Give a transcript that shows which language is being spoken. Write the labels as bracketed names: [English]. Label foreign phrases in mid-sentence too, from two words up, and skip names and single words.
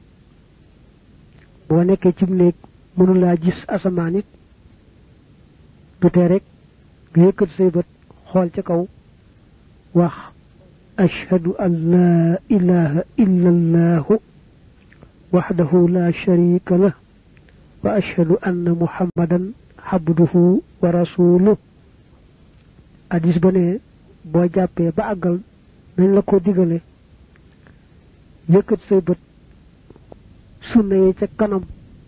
[Wolof] boo nekkee ci néeg mënu laa gis asamaan it du tee rek nga yëkkat say bët xool ca kaw wax [Arabic] أشهد أن لا إله إلا الله وحده لا شريك له وأشهد أن محمدا عبده ورسوله [Wolof] hadis bane bo jappé ba agal dañ la ko digalé yëkkat say bët sunna yi ca kanam